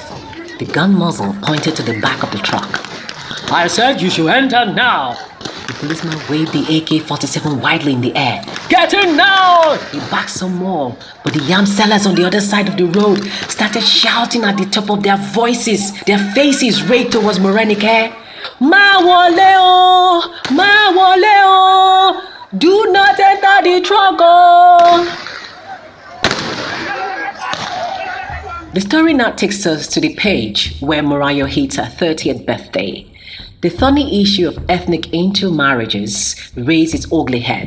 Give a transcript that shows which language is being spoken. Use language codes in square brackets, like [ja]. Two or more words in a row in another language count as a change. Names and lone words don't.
[en] The gun muzzle pointed to the back of the truck. I said you should enter now. The policeman waved the AK-47 widely in the air. Get in now! He barked some more, but the yam sellers on the other side of the road started shouting at the top of their voices, their faces raised towards Morenike. [yo] Ma wole o! Ma wole o! [en] Do not enter the truck o! The story now takes us to the page where Mariah hits her 30th birthday. The thorny issue of ethnic intermarriages raised its ugly head.